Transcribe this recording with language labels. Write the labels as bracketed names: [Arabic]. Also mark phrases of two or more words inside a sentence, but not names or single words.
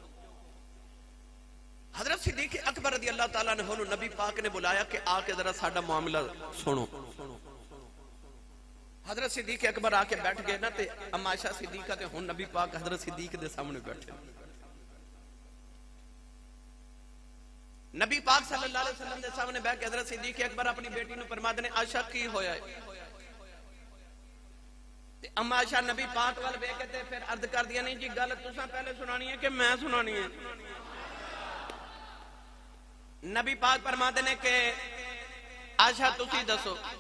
[Punjabi] حضرت صدیق اکبر [Arabic] رضي الله تعالى [Punjabi] نے ہونوں نبی پاک نے بلایا کہ آکے ذرا ساڈا معاملہ سنو. حضرت صدیق اکبر آکے بیٹھ گئے نا، تے اماں عائشہ صدیقہ تے ہن نبی پاک حضرت صدیق دے سامنے بیٹھے. نبی پاک [Arabic] صلى الله عليه وسلم [Punjabi] دے سامنے بیٹھ کے حضرت صدیق اکبر اپنی بیٹی نوں فرماتے نے عائشہ کی ہویا ہے? تے اماں عائشہ نبی پاک وال ویکھ کے تے فیر عرض کر دیا نہیں جی گل تساں پہلے سنانی ہے کہ میں سنانی ہے कि मैं सुनानी है? نبی پاک فرماتے نے کہ عائشہ تسی دسو.